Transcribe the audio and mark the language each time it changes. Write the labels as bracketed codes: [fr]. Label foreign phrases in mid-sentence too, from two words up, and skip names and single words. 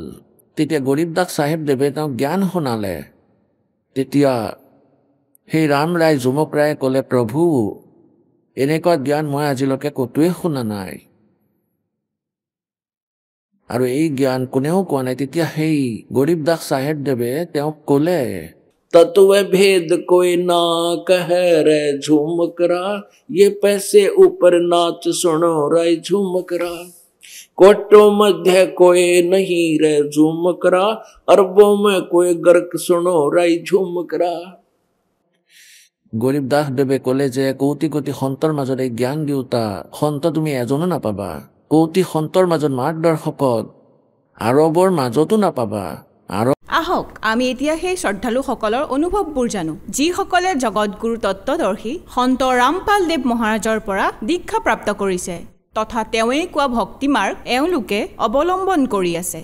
[as] তেতিয়া গৰীব দাস চাহেবদেৱে তেওঁক জ্ঞান শুনালে। তেতিয়া সেই ৰাম ৰায় যুমক ৰায়ে ক'লে, প্ৰভু, এনেকুৱা জ্ঞান মই আজিলৈকে ক'তোৱে শুনা নাই, আৰু এই জ্ঞান কোনেও কোৱা নাই। তেতিয়া সেই গৰীব দাস চাহেবদেৱে তেওঁক ক'লে, [hi] तत्व भेद कोई ना कहे रे झुमकरा, ये पैसे ऊपर नाच सुनो रे झुमकरा। कोटों मध्य कोई नहीं रे झुमकरा, अरबों में कोई गर्क सुनो रे झुमकरा। [as] গৰীব দাসদেৱে ক'লে যে কৌটি কোটি সন্তৰ মাজত এই জ্ঞান দিওঁতা সন্ত তুমি এজনো নাপাবা। কৌটি সন্তৰ মাজত মাৰ্গদৰ্শকত আৰবৰ মাজতো নাপাবা। আহক আমি এতিয়া সেই শ্ৰদ্ধালুসকলৰ অনুভৱবোৰ জানো, যিসকলে জগতগুৰু তত্ত্বদৰ্শী সন্ত ৰামপাল দেৱ মহাৰাজৰ পৰা দীক্ষা প্ৰাপ্ত কৰিছে তথা তেওঁৱেই কোৱা ভক্তি মাৰ্গ এওঁলোকে অৱলম্বন কৰি আছে।